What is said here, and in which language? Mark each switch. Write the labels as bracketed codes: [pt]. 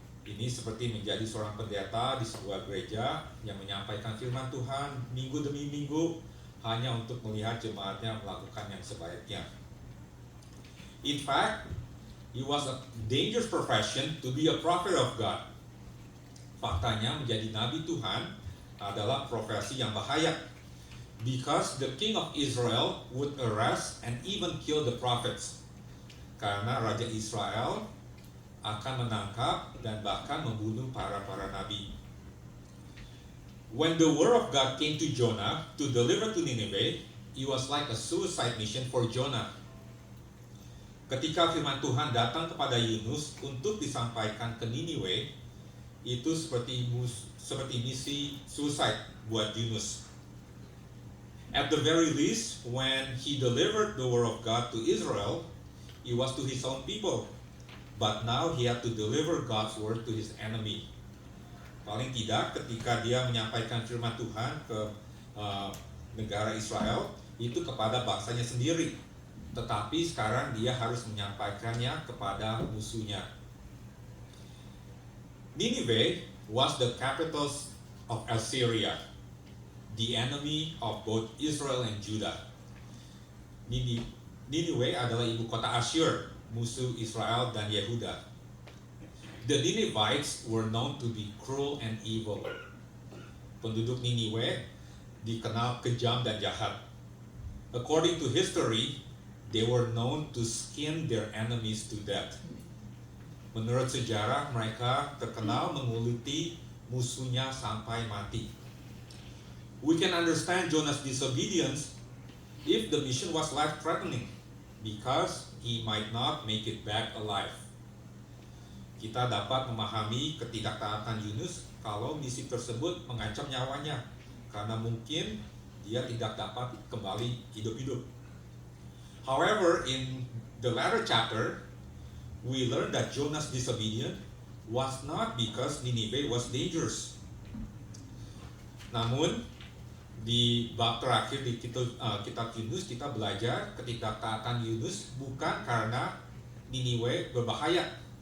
[id] Ini seperti menjadi seorang pendeta di sebuah gereja yang menyampaikan firman Tuhan minggu demi minggu hanya untuk melihat jemaatnya melakukan yang sebaiknya. [en] In fact, it was a dangerous profession to be a prophet of God. [id] Faktanya menjadi nabi Tuhan adalah profesi yang bahaya. [en] Because the king of Israel would arrest and even kill the prophets. [id] Karena Raja Israel akan menangkap dan bahkan membunuh para nabi. [en] When the word of God came to Jonah to deliver to Nineveh, it was like a suicide mission for Jonah. [id] Ketika firman Tuhan datang kepada Yunus untuk disampaikan ke Niniwe, itu seperti misi suicide buat Yunus. [en] At the very least, when he delivered the word of God to Israel, it was to his own people. But now he had to deliver God's word to his enemy. [id] Paling tidak ketika dia menyampaikan firman Tuhan ke negara Israel, itu kepada bangsanya sendiri. Tetapi sekarang dia harus menyampaikannya kepada musuhnya. [en] Nineveh was the capital of Assyria, the enemy of both Israel and Judah. [id] Nineveh adalah ibu kota Asyur, musuh Israel dan Yehuda. [en] The Ninevites were known to be cruel and evil. [id] Penduduk Niniwe dikenal kejam dan jahat. [en] According to history, they were known to skin their enemies to death. [id] Menurut sejarah, mereka terkenal menguliti musuhnya sampai mati. [en] We can understand Jonah's disobedience if the mission was life-threatening, because he might not make it back alive. [id] Kita dapat memahami ketidaktaatan Yunus kalau misi tersebut mengancam nyawanya, karena mungkin dia tidak dapat kembali hidup-hidup. [en] However, in the latter chapter, we learn that Jonah's disobedience was not because Nineveh was dangerous. [id] Namun, di bab terakhir di kitab Yunus, kita belajar ketidaktaatan Yunus bukan karena Niniwe berbahaya.